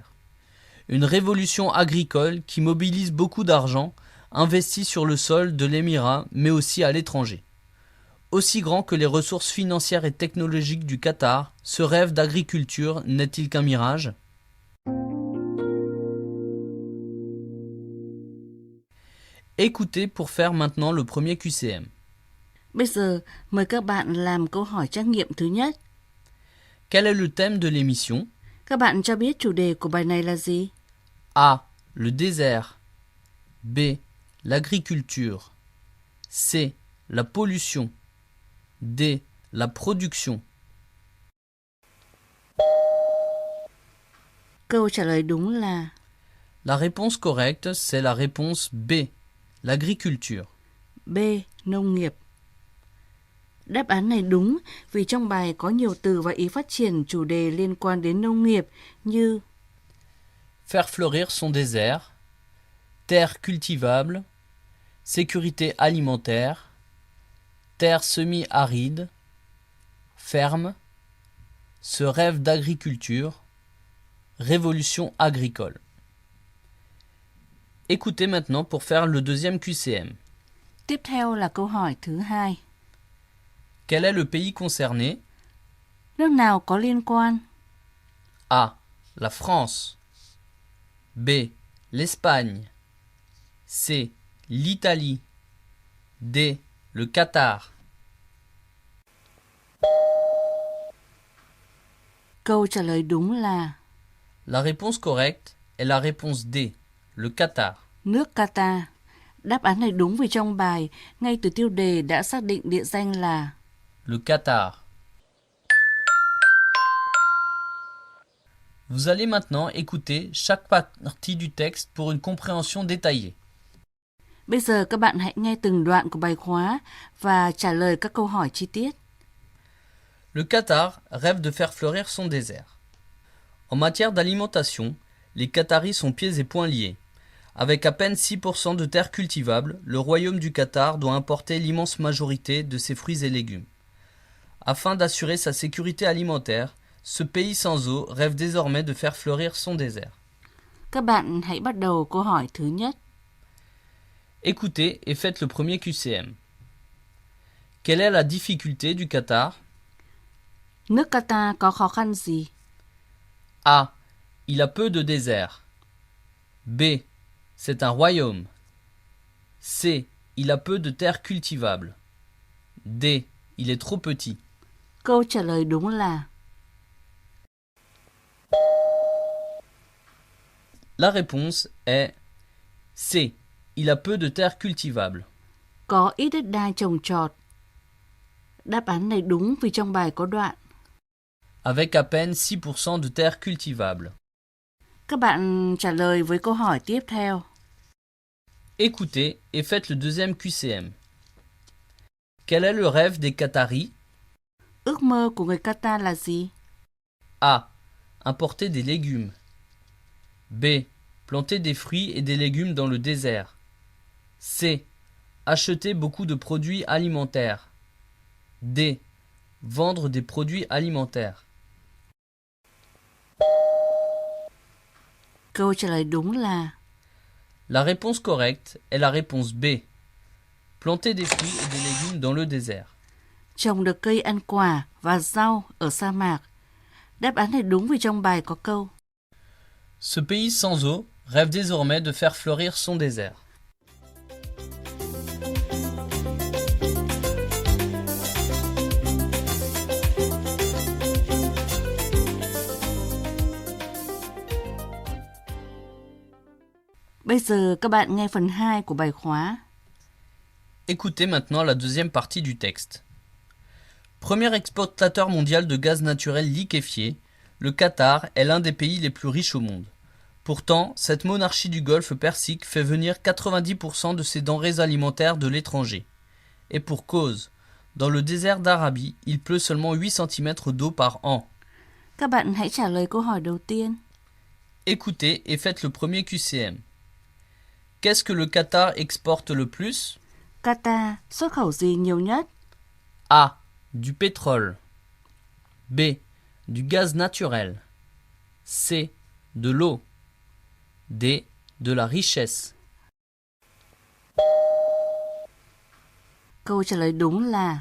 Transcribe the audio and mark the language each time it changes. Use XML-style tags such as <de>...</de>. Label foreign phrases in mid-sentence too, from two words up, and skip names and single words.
<fr>Une révolution agricole qui mobilise beaucoup d'argent, investi sur le sol de l'émirat, mais aussi à l'étranger. Aussi grand que les ressources financières et technologiques du Qatar, ce rêve d'agriculture n'est-il qu'un mirage? Écoutez pour faire maintenant le premier QCM.</fr> <vi>Bây giờ mời các bạn làm câu hỏi trắc nghiệm thứ nhất.</vi> <fr>Quel est le thème de l'émission?</fr> <vi>Các bạn cho biết chủ đề của bài này là gì?</vi> <fr>A. Le désert. B. L'agriculture. C. La pollution. D. La production.</fr> <vi>Câu trả lời đúng là</vi> <fr>La réponse correcte, c'est la réponse B. L'agriculture.</fr> <vi>B. Nông nghiệp. Đáp án này đúng vì trong bài có nhiều từ và ý phát triển chủ đề liên quan đến nông nghiệp như</vi> <fr>Faire fleurir son désert, terres cultivables, sécurité alimentaire, terres semi-arides, ferme, ce rêve d'agriculture, révolution agricole. Écoutez maintenant pour faire le deuxième QCM.</fr> <vi>Tiếp theo là câu hỏi thứ hai.</vi> <fr>Quel est le pays concerné?</fr> <vi>Nước nào có liên quan?</vi> <fr>A. La France. B. L'Espagne. C. L'Italie. D. Le Qatar.</fr> <vi>Câu trả lời đúng là</vi> <fr>La réponse correcte est la réponse D. Le Qatar.</fr> <vi>nước Qatar. Đáp án này đúng vì trong bài, ngay từ tiêu đề đã xác định địa danh là</vi> <fr>Le Qatar. Vous allez maintenant écouter chaque partie du texte pour une compréhension détaillée.</fr> <vi>Bây giờ các bạn hãy nghe từng đoạn của bài khóa và trả lời các câu hỏi chi tiết.</vi> <fr>Le Qatar rêve de faire fleurir son désert. En matière d'alimentation, les Qataris sont pieds et poings liés. Avec à peine 6% de terres cultivables, le royaume du Qatar doit importer l'immense majorité de ses fruits et légumes. Afin d'assurer sa sécurité alimentaire, ce pays sans eau rêve désormais de faire fleurir son désert.</fr> <vi>Các bạn hãy bắt đầu câu hỏi thứ nhất.</vi> <fr>Écoutez et faites le premier QCM. Quelle est la difficulté du Qatar?</fr> <vi>Nước Qatar có khó khăn gì?</vi> <fr>A. Il a peu de désert. B. C'est un royaume. C. Il a peu de terres cultivables. D. Il est trop petit.</fr> <vi>Câu trả lời đúng là</vi> <fr>La réponse est C. Il a peu de terres cultivables.</fr> <vi>có ít đất đai trồng trọt. Đáp án này đúng vì trong bài có đoạn.</vi> <fr>Avec à peine 6% de terres cultivables.</fr> <vi>Các bạn trả lời với câu hỏi tiếp theo.</vi> <fr>Écoutez et faites le deuxième QCM. Quel est le rêve des Qataris?</fr> <vi>Ước mơ của người Qatar là gì?</vi> <fr>A. Importer des légumes. B. Planter des fruits et des légumes dans le désert. C. Acheter beaucoup de produits alimentaires. D. Vendre des produits alimentaires.</fr> <vi>Câu trả lời đúng là</vi> <fr>La réponse correcte est la réponse B. Planter des fruits et des légumes dans le désert.</fr> <vi>trồng được cây ăn quả và rau ở sa mạc. Đáp án này đúng vì trong bài có câu.</vi> <fr>Ce pays sans eau rêve désormais de faire fleurir son désert.</fr> <vi>Bây giờ các bạn nghe phần 2 của bài khóa.</vi> <fr>Écoutez maintenant la deuxième partie du texte. Premier exportateur mondial de gaz naturel liquéfié, le Qatar est l'un des pays les plus riches au monde. Pourtant, cette monarchie du Golfe Persique fait venir 90% de ses denrées alimentaires de l'étranger. Et pour cause, dans le désert d'Arabie, il pleut seulement 8 cm d'eau par an.</fr> <vi>Các bạn hãy trả lời câu hỏi đầu tiên.</vi> <fr>Écoutez et faites le premier QCM. Qu'est-ce que le Qatar exporte le plus?</fr> <vi>Qatar xuất khẩu gì nhiều nhất?</vi> <fr>A. Du pétrole. B. Du gaz naturel. C. De l'eau. D. De la richesse.</fr> <vi>Câu trả lời đúng là</vi>